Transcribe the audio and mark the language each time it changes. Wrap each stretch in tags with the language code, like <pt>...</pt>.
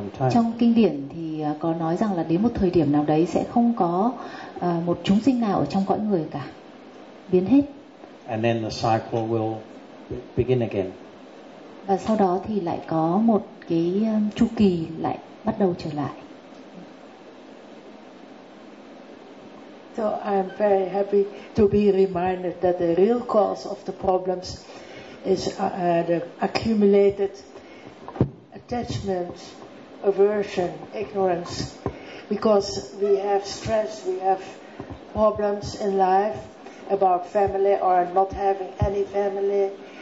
<vi>Trong kinh điển thì có nói rằng là đến một thời điểm nào đấy sẽ không có một chúng sinh nào ở trong cõi người cả, biến hết.</vi> <en>And then the cycle will begin again.</en> <vi>Và sau đó thì lại có một cái chu kỳ lại bắt đầu trở lại.</vi> <en>So I'm very happy to be reminded that the real cause of the problems is the accumulated attachment, aversion, ignorance, because we have stress, we have problems in life about family or not having any family.</en>